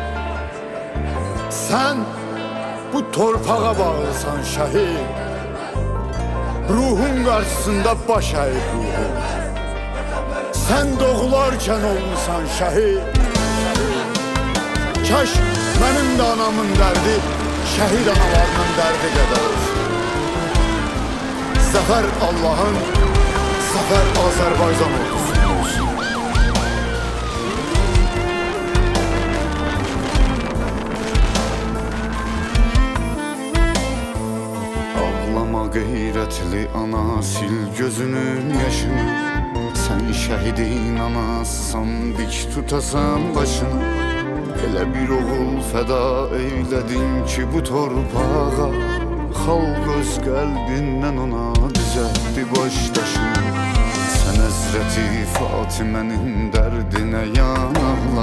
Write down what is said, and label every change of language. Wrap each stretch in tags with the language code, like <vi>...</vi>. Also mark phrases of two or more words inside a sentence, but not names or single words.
<az>Sen bu torpağa bağlısan şəhid. Ruhun karşısında baş əyib ruhum. Sen doğularken olmuşsan şəhid.</az> <tr>Kaş benim de anamın derdi şehit analarının derdi kadar olsun. Zafer Allah'ın, zafer Azerbaycan ordusunun olsun. Ağlama gayretli ana, sil gözünün yaşını. Sen şehidin anasısan, dik tutasan başını.</tr> <az>Elə bir oğul fəda eyledin ki bu torpağa. Xalq öz qəlbindən ona düzəltdi başdaşını. Sən Həzrəti Fatimənin dərdinə yanarla.</az>